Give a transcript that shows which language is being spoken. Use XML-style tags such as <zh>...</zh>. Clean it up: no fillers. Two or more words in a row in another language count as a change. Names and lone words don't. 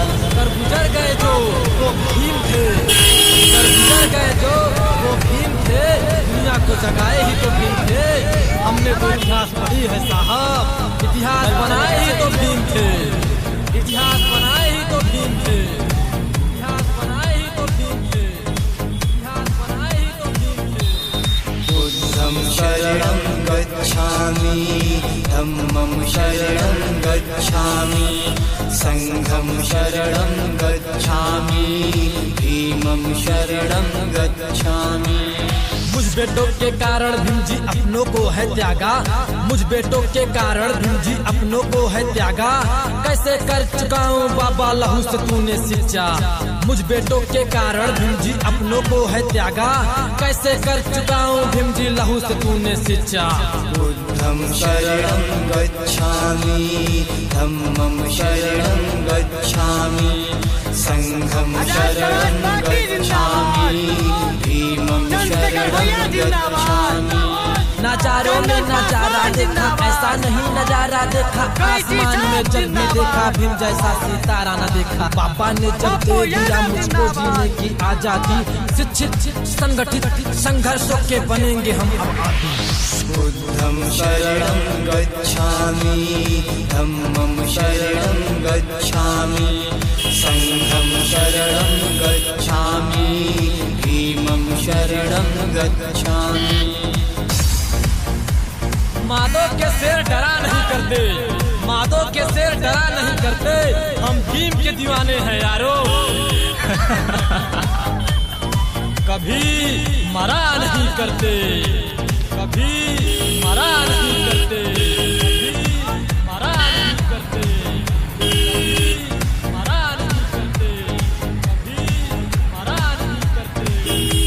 <hi>कर गुजर गए जो वो भीम थे, कर गुजर गए जो वो भीम थे, दुनिया को जगाए ही तो भीम थे। हमने तो इतिहास पढ़ी है साहब, इतिहास बनाए ही तो भीम थे, इतिहास बनाए ही तो भीम थे, इतिहास बनाए ही तो भीम थे, इतिहास बनाए ही तो भीम थे।</hi> <pi>बुद्धं शरणं गच्छामि धम्मं शरणं गच्छामि संघं शरणं गच्छामि भीमं शरणं गच्छामि।</pi> <hi>मुझ बेटों के कारण भीम जी अपनों को है त्यागा, मुझ बेटों के कारण भीम जी अपनों को है त्यागा। कैसे कर चुका हूँ बाबा लहू से तूने सिंचा, मुझ बेटों के कारण भीम जी अपनों को है त्यागा। कैसे कर चुका हूँ भीम जी लहू से तूने सिंचा।</hi> <pi>बुद्धं शरणं गच्छामि धम्मं शरणं गच्छामि संघं शरणं गच्छामि भीमं शरणं गच्छामि।</pi> <hi>नजारों में नजारा देखा, ऐसा नहीं नजारा देखा। आसमान में जब भी देखा भीम जैसा सितारा न देखा। बाबा ने जब दे दिया मुझको जीने की आजादी, शिक्षित संगठित संघर्षों के बनेंगे हम अब आदि।</hi> <pi>बुद्धं शरणं गच्छामि धम्मं शरणं गच्छामि संघं शरणं गच्छामि भीमं शरणं गच्छामि।</pi> <hi>माधव के शेर डरा नहीं करते, माधव के शेर डरा नहीं करते, हम भीम के दीवाने हैं यारो। कभी मरा नहीं करते, कभी मरा नहीं करते, कभी मरा नहीं करते, कभी मरा नहीं करते, कभी मरा नहीं करते।</hi>